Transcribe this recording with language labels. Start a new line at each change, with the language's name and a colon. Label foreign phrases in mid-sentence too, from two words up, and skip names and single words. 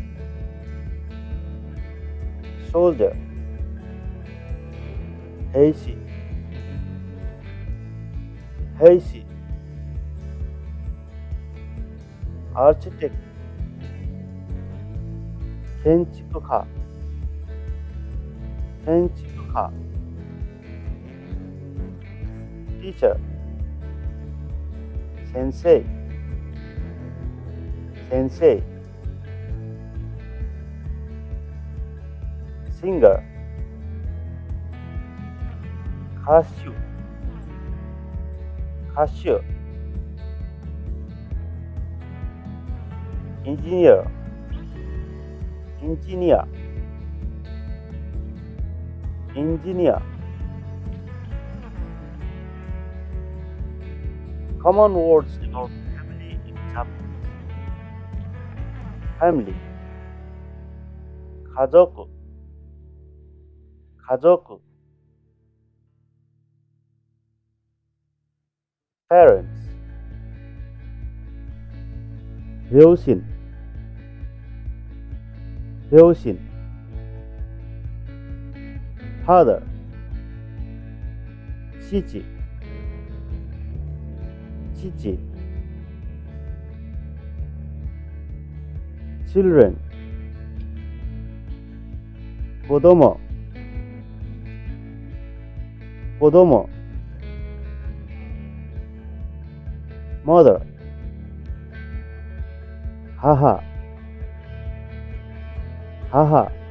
English: Soldier,
Japanese: 兵士、兵士.
English: Architect,
Japanese: 建築家、建築家.
English: Teacher,
Japanese: 先生、先生.
English: Singer,
Japanese: 歌手、歌手.
English: Engineer, engineer, engineer. Common words about family in Japanese. Family,
Japanese: 家族、家族。
English: parents,
Japanese: 両親,両親,
English: father,
Japanese: 父, 父, children, 子供, 子供, mother, 母, 母,